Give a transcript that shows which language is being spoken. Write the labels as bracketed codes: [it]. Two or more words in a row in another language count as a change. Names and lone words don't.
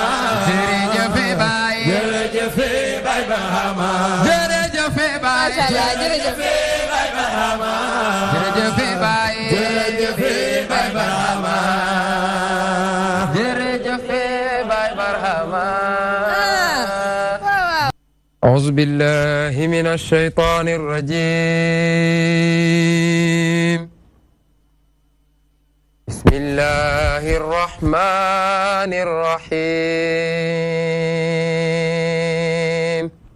[wo] jërëjëf baay jërëjëf Baay Barhama jërëjëf baay jërëjëf Baay Barhama jërëjëf baay jërëjëf Baay Barhama jërëjëf baay Barhama [ar] أعوذ بالله من الشيطان الرجيم بسم الله الرحمن الرحيم